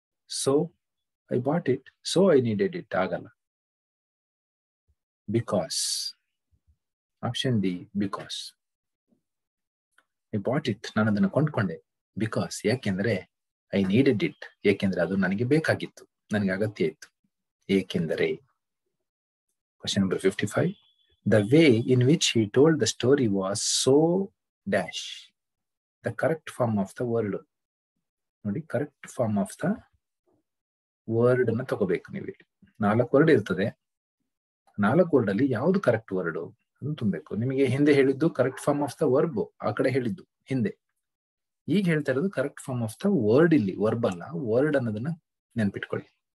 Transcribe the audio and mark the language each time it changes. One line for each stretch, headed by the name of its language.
English: so I bought it, so I needed it
Kannada: ಆಗಲ್ಲ.
English: Because, option D, because. I bought it,
Kannada: ನಾನು ಅದನ್ನು ಕೊಂಡ್ಕೊಂಡೆ. Because, ಯಾಕೆಂದ್ರೆ.
English: I needed it,
Kannada: ಏಕೆಂದ್ರೆ ಅದು ನನಗೆ ಬೇಕಾಗಿತ್ತು, ನನಗೆ ಅಗತ್ಯ ಇತ್ತು. ಏಕೆಂದರೆ. Question number 55.
English: The way in which he told the story was so dash. The correct form of the word.
Kannada: ನೋಡಿ, correct form of the word ಅನ್ನ ತಗೋಬೇಕು ನೀವು. 4 ವರ್ಡ್ ಇರ್ತದೆ. 4 ವರ್ಡ್ ಅಲ್ಲಿ ಯಾವ್ದು ಕರೆಕ್ಟ್ ವರ್ಡ್ ಅದನ್ನು ತುಂಬಬೇಕು. ನಿಮಗೆ ಹಿಂದೆ ಹೇಳಿದ್ದು correct form of the verb, ಆ ಕಡೆ ಹೇಳಿದ್ದು ಹಿಂದೆ. ಈಗ ಹೇಳ್ತಾ ಇರೋದು correct form of the word. ಇಲ್ಲಿ ವರ್ಬ್ ಅಲ್ಲ, ವರ್ಡ್ ಅನ್ನೋದನ್ನ ನೆನ್ಪಿಟ್ಕೊಳ್ಳಿ.